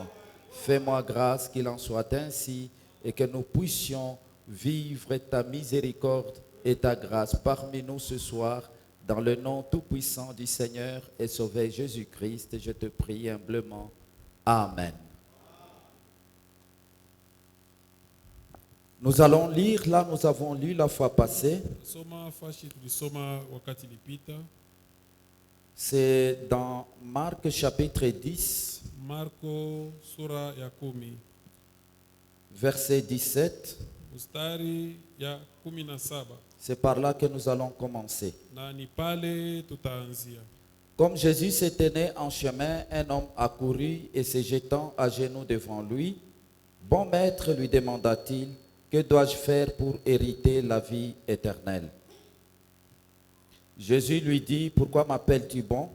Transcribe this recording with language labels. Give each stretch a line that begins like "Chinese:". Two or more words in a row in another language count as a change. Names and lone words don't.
French: Fais-moi grâce qu'il en soit ainsi et que nous puissions vivre ta miséricorde et ta grâce parmi nous ce soir, dans le nom tout-puissant du Seigneur et Sauveur Jésus-Christ. Je te prie humblement. Amen. Nous allons lire, là nous avons lu la fois passée,
Swahili: Soma fashi tulisoma wakati ilipita.
French: c'est dans Marc chapitre 10,
Swahili: Marko sura ya 10
French: verset 17.
Swahili: mstari ya 17,
French: C'est par là que nous allons commencer.
Swahili: na ni pale tutaanzia.
French: Comme Jésus s'était né en chemin, un homme accourut et se jetant à genoux devant lui, « Bon maître, lui demanda-t-il, que dois-je faire pour hériter la vie éternelle ?» Jésus lui dit, « Pourquoi m'appelles-tu bon?